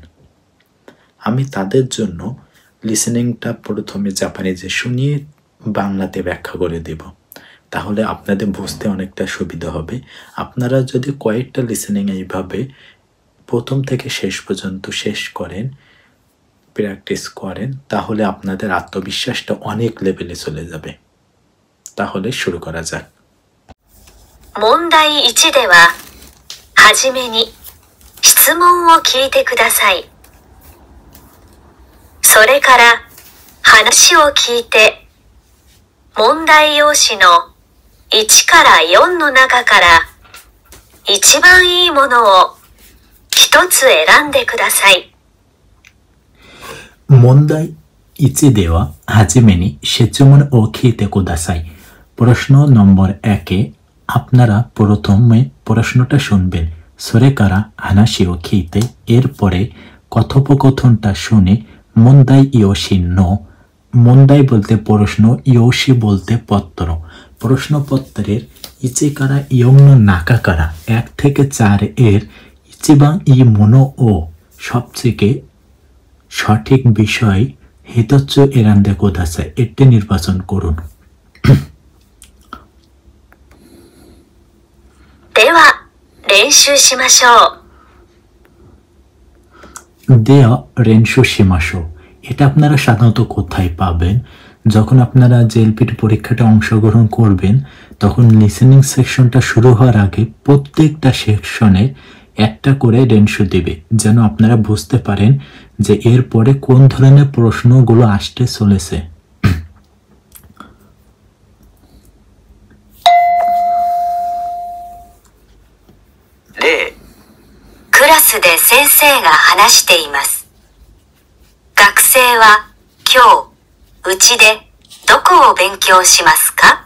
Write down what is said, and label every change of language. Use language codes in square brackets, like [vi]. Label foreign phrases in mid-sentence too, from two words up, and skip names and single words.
[bn] আমি তাদের জন্য লিসেনিংটা প্রথমে জাপানিজে শুনিয়ে বাংলাতে ব্যাখ্যা করে দেব, তাহলে আপনাদের বুঝতে অনেকটা সুবিধা হবে। আপনারা যদি কয়েকটা লিসেনিং এইভাবে প্রথম থেকে শেষ পর্যন্ত শেষ করেন, প্র্যাকটিস করেন, তাহলে আপনাদের আত্মবিশ্বাসটা অনেক লেভেলে চলে যাবে। তাহলে শুরু করা যাক। [ja] 問題1では、はじめに質問を聞いてください。それから話を聞いて、問題用紙の1から4の中から一番いいものを一つ選んでください。問題1でははじめに質問を聞いてください。 [bn] প্রশ্ন নম্বর 1-এ আপনারা প্রথমে প্রশ্নটা শুনবেন। [ja] それから話を聞いて, [bn] এরপরে কথোপকথনটা শুনে [ja] 問題用紙の, [bn] মন্দাই বলতে প্রশ্ন, ইয়োশি বলতে পত্র। প্রশ্নপত্রের [ja] 1から4の中から [bn] 1 থেকে 4 এর [ja] 一番いいものを [bn] সবথেকে সঠিক বিষয় [ja] 一つ選んでください, [bn] এটি নির্বাচন করুন। [ja] では、練習しましょう。では練習しましょう, [bn] এটা আপনারা সাধারণত কোথায় পাবেন? যখন আপনারা জেএলপিটি পরীক্ষাটা অংশগ্রহণ করবেন, তখন লিসেনিং সেকশনটা শুরু হওয়ার আগে প্রত্যেকটা সেকশনে একটা করে রেনশু দিবে, যেন আপনারা বুঝতে পারেন যে এরপরে কোন ধরনের প্রশ্নগুলো আসতে চলেছে। [ja] クラスで先生が話しています。学生は今日うちでどこを勉強しますか？